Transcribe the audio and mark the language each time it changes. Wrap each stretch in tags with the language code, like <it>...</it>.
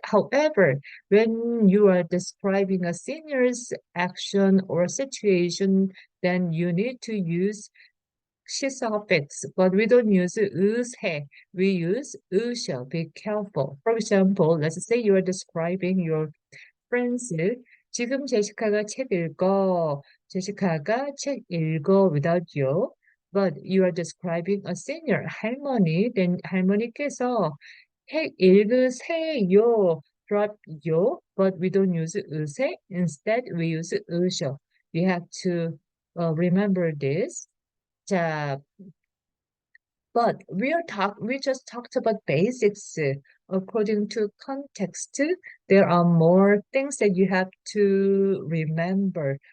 <en>However, when you are describing a senior's action or situation, then you need to use 시 suffix, but we don't use 으세. We use 으셔. Be careful. For example, let's say you are describing your friends.</en> <ko>지금 제시카가 책 읽어. 제시카가 책 읽어</ko> <en>without you. But you are describing a senior 할머니.</en> <ko>Then 할머니께서 책 읽으세요.</ko> <en>Drop 요. But we don't use 으세. Instead, we use 으셔. You have to remember this. 자, but we just talked about basics. According to context, there are more things that you have to remember.</en>